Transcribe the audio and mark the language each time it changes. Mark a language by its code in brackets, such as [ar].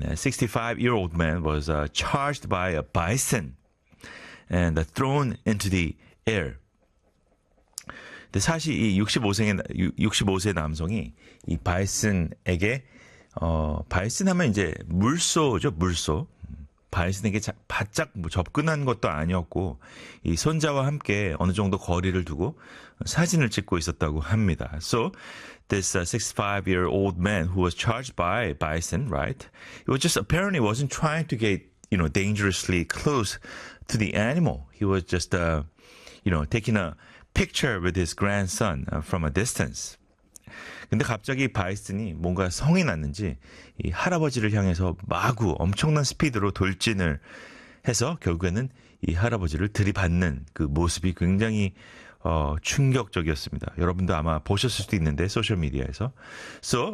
[en] 65-year-old man was charged by a bison and thrown into the air. [ko] 근데 사실 이 65세 남성이 이 바이슨에게 바이슨 하면 이제 물소죠, 물소. 바이슨에게 바짝 접근한 것도 아니었고 이 손자와 함께 어느 정도 거리를 두고 사진을 찍고 있었다고 합니다. [en] So this 65-year-old man who was charged by bison, right? He was just apparently wasn't trying to get, you know, dangerously close to the animal. He was just, you know, taking a picture with his grandson from a distance. [ko] 근데 갑자기 바이슨이 뭔가 성이 났는지 이 할아버지를 향해서 마구 엄청난 스피드로 돌진을 해서 결국에는 이 할아버지를 들이받는 그 모습이 굉장히 충격적이었습니다. 여러분도 아마 보셨을 수도 있는데 소셜미디어에서. So,